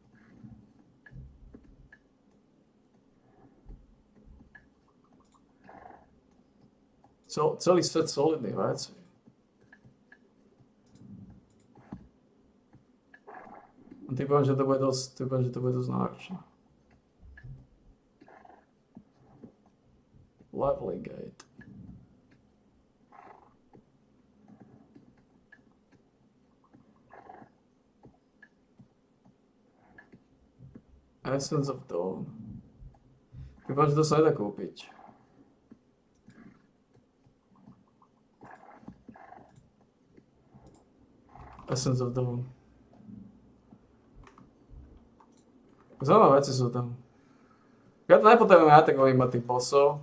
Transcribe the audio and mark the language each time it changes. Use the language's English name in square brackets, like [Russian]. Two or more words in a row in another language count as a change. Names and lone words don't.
[Slovak] Celý set solidných vecí. A ty poviem, že to bude dosť náročné. [English] Leveling gate. [Slovak] Essence of Dawn. Ty poviem, že to sa nedá kúpiť. Essence of Dawn. Zaujímavé veci sú tam. Ja to nepotrebujem atakovať iba tých bossov.